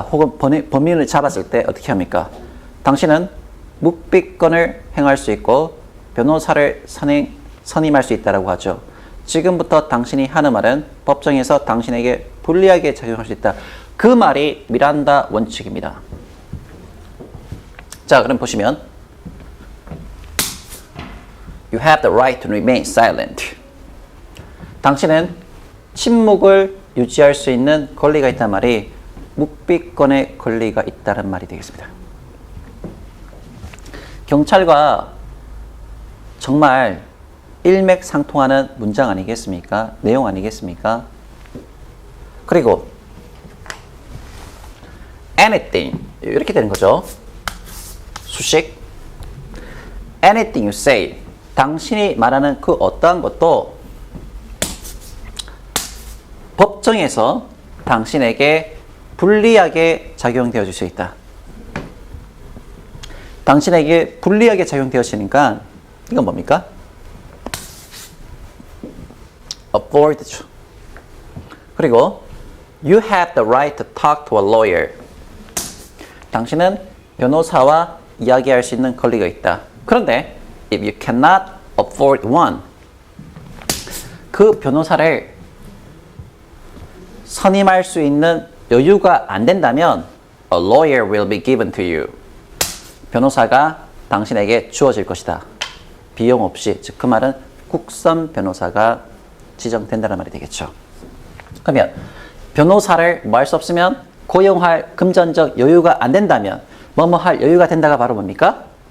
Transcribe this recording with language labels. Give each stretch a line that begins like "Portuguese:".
Korean: 혹은 범인을 잡았을 때 어떻게 합니까? 당신은 묵비권을 행할 수 있고 변호사를 선임할 수 있다라고 하죠. 지금부터 당신이 하는 말은 법정에서 당신에게 불리하게 작용할 수 있다. 그 말이 미란다 원칙입니다. 자, 그럼 보시면
English: You have the right to remain silent.
Korean: 당신은 침묵을 유지할 수 있는 권리가 있다는 말이 묵비권의 권리가 있다는 말이 되겠습니다. 경찰과 정말 일맥상통하는 문장 아니겠습니까? 내용 아니겠습니까? 그리고 anything 이렇게 되는 거죠. 수식
English: anything you say
Korean: 당신이 말하는 그 어떠한 것도 법정에서 당신에게 불리하게 작용되어 줄 수 있다. 당신에게 불리하게 작용되어지니까 이건 뭡니까? avoid죠.
English: 그리고 you have the right to talk to a lawyer.
Korean: 당신은 변호사와 이야기할 수 있는 권리가 있다. 그런데
English: if you cannot afford one,
Korean: 그 변호사를 선임할 수 있는 여유가 안 된다면
English: a lawyer will be given to you.
Korean: 변호사가 당신에게 주어질 것이다. 비용 없이, 즉 그 말은 국선 변호사가 지정된다는 말이 되겠죠. 그러면 변호사를 뭐 할 수 없으면 고용할 금전적 여유가 안 된다면 뭐뭐 할 여유가 된다가 바로 뭡니까?